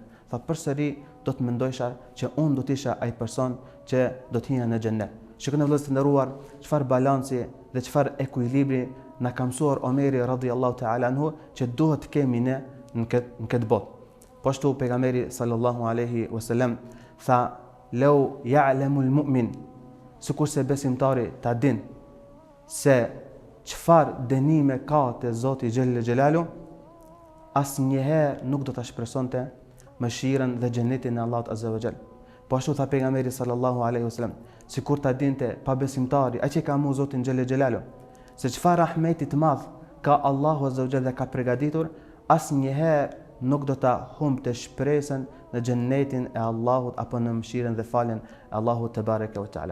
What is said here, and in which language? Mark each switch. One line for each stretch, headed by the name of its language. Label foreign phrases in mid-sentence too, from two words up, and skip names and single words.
Albanian: Tha, përsëri do të mendojsha që unë do të isha ai person që do të hinë në xhenet. Shikoni vëllezër të nderuar, çfarë balanci dhe çfarë ekuilibri na ka mësuar Omeri
Arabic: رضي الله تعالى عنه
Albanian: që duhet të kemi ne në këtë botë. Po ashtu pejgamberi
Arabic: صلى الله عليه وسلم
Albanian: tha:
Arabic: "لو يعلم المؤمن",
Albanian: sikurse besimtari ta din se çfarë dënime ka te Zoti
Arabic: جل جلاله,
Albanian: asnjëherë nuk do ta shpresonte mëshirën dhe xhenetin e Allahut
Arabic: عز وجل.
Albanian: Po ashtu tha pejgamberi
Arabic: صلى الله عليه وسلم,
Albanian: sikur ta dinte pa besimtari, ai që ka mu Zotin
Arabic: جل جلاله,
Albanian: se çfarë rahmeti të madh ka Allahu
Arabic: عز وجل
Albanian: dhe ka përgatitur, asnjëherë nuk do ta humbte shpresën në xhenetin e Allahut apo në mëshirën dhe faljen e Allahut
Arabic: تبارك وتعالى.